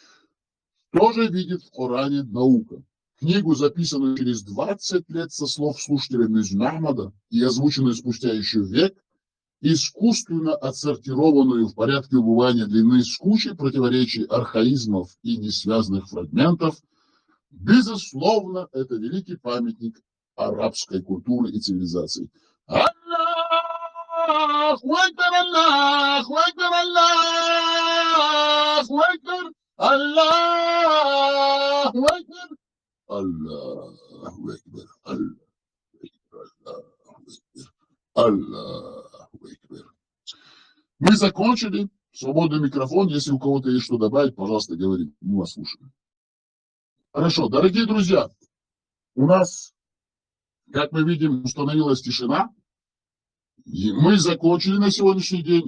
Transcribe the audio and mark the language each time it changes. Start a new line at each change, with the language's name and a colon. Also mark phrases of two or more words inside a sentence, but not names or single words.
Russian: Что же видит в Коране наука? Книгу, записанную через 20 лет со слов слушателя Мюзин Ахмада и озвученную спустя еще век, искусственно отсортированную в порядке убывания длины с кучей противоречий, архаизмов и несвязанных фрагментов, безусловно, это великий памятник арабской культуры и цивилизации.
Arabic: الله أكبر، الله أكبر، الله أكبر، الله أكبر، الله أكبر، الله أكبر.
Russian: Мы закончили. Свободный микрофон. Если у кого-то есть что добавить, пожалуйста, говорите. Мы вас слушаем. Хорошо, дорогие друзья, у нас, как мы видим, установилась тишина. И мы закончили на сегодняшний день.